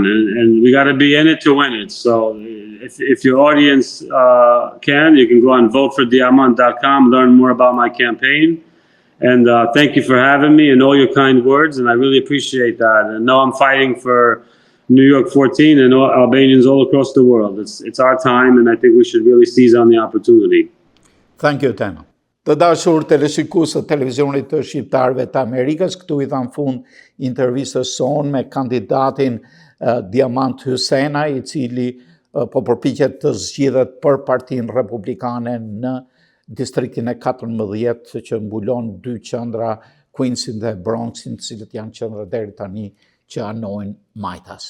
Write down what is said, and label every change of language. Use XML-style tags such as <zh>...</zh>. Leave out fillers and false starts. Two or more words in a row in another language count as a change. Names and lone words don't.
<en>And we got to be in it to win it. So if your audience can, you can go and votefordiamant.com, learn more about my campaign. And thank you for having me and all your kind words. And I really appreciate that. And now I'm fighting for New York 14 and all Albanians all across the world. It's our time, and I think we should really seize on the opportunity. Thank you, Teno.</en> <sq>Të dashur teleshikuesë të televizionit të shqiptarëve të Amerikës, këtu i dhan fund intervistës sonë me kandidatin Diamant Hysena, i cili po përpiqet të zgjidhet për Partinë Republikane në distriktin e 14 që mbulon 2 qendra, Queensin dhe Bronxin, të cilët janë qendra deri tani që anojnë majtas.</sq>